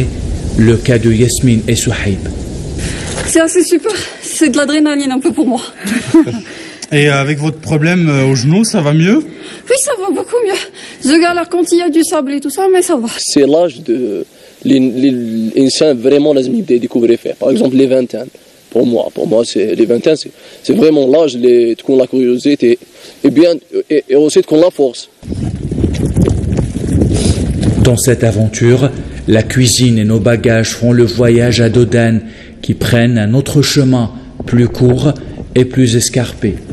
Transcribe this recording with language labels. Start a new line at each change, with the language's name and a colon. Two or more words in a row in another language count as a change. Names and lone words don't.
French: Le cas de Yasmine et Souhaib. C'est assez super, c'est de l'adrénaline un peu pour moi. Et avec votre problème au genou, ça va mieux? Oui, ça va beaucoup mieux. Je galère quand il y a du sable et tout ça, mais ça va. C'est l'âge de l'insan vraiment
Arabic: لازم يبدا يديكوفري فيه.
French: Par exemple les 20 ans. Pour moi c'est les 20 ans, c'est vraiment l'âge de تكون la curiosité et bien et aussi تكون la force. Dans cette aventure, la cuisine et nos bagages font le voyage à Dodane, qui prennent un autre chemin, plus court et plus escarpé.